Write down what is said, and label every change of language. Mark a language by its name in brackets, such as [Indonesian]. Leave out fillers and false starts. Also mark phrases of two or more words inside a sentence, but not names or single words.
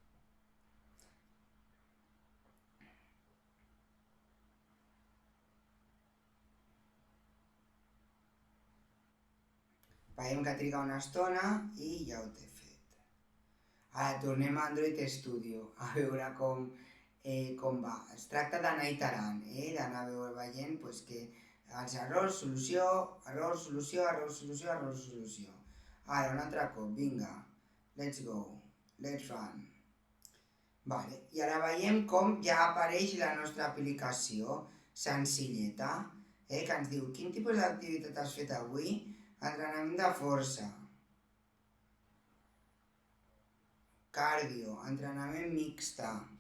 [Catalan] Veiem que triga una estona i ja ho té fet. Ara tornem a Android Studio a veure com va. Es tracta d'anar iterant, d'anar veient que els errors, solució, error, solució, error, solució, error, solució. Ara, un altre cop, vinga, [English] let's go, let's run. [Catalan] I ara veiem com ja apareix la nostra aplicació senzilleta, que ens diu quin tipus d'activitat has fet avui? Entrenament de força, cardio, entrenament mixta.